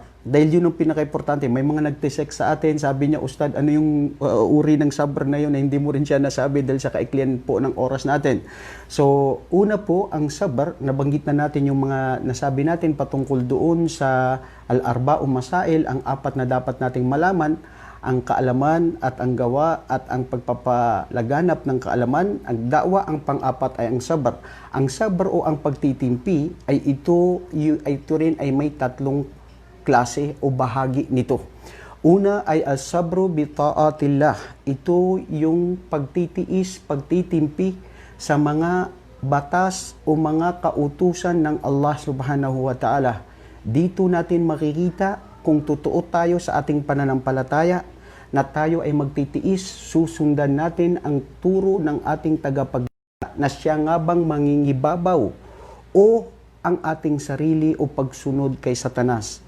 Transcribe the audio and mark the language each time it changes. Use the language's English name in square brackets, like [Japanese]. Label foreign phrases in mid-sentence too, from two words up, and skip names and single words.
[Filipino] Dahil yun ang pinaka-importante. May mga nagtisek sa atin, sabi niya, Ustad, ano yung uri ng sabr na yun na hindi mo rin siya nasabi dahil sa kaiklian po ng oras natin. So, una po, ang sabr, nabanggit na natin yung mga nasabi natin patungkol doon sa [Arabic] الأربع مسائل, [Filipino] ang 4 na dapat nating malaman, ang kaalaman at ang gawa at ang pagpapalaganap ng kaalaman. Ang da'wa, ang pang-4 ay ang sabr. Ang sabr o ang pagtitimpi ay ito rin ay may 3 klase o bahagi nito. Una ay [Arabic] الصبر بطاعة الله. [Filipino] Ito yung pagtitiis, pagtitimpi sa mga batas o mga kautusan ng Allah [Arabic] سبحانه وتعالى. [Filipino] Dito natin makikita kung totoo tayo sa ating pananampalataya na tayo ay magtitiis, susundan natin ang turo ng ating tagapaglikha na siya nga bang mangingibabaw o ang ating sarili o pagsunod kay Satanas.